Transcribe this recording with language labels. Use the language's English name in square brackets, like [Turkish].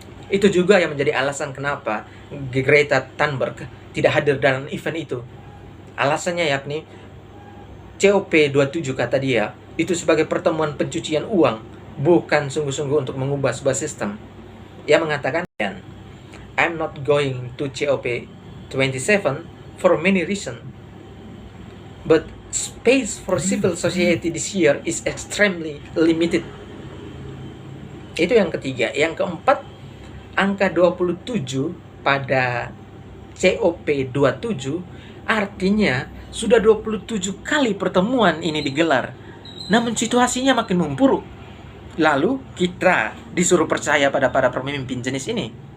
[Indonesian] Itu juga yang menjadi alasan kenapa Greta Thunberg tidak hadir dalam event itu. Alasannya yakni COP27 kata dia itu sebagai pertemuan pencucian uang, bukan sungguh-sungguh untuk mengubah sebuah sistem. Ia mengatakan, [English] I'm not going to COP27 for many reasons. But space for civil society this year is extremely limited. [Indonesian] Itu yang ketiga. Yang keempat, angka 27 pada COP27 artinya sudah 27 kali pertemuan ini digelar. Namun situasinya makin memburuk. Lalu kita disuruh percaya pada para pemimpin jenis ini.